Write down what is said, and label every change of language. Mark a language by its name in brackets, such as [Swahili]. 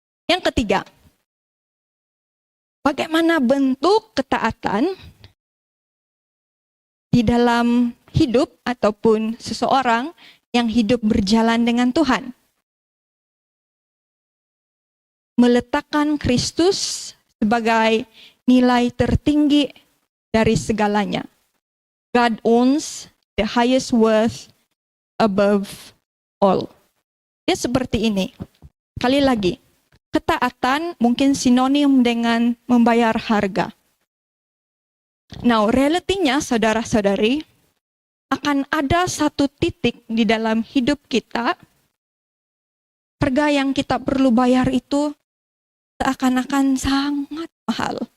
[Malay] Yang ketiga, bagaimana bentuk ketaatan di dalam hidup ataupun seseorang yang hidup berjalan dengan Tuhan. Meletakkan Kristus sebagai nilai tertinggi dari segalanya. [English] God owns the highest worth above all. [Malay] Dia seperti ini. Kali lagi, ketaatan mungkin sinonim dengan membayar harga. Now, realitinya saudara-saudari, akan ada satu titik di dalam hidup kita, harga yang kita perlu bayar itu seakan-akan sangat mahal.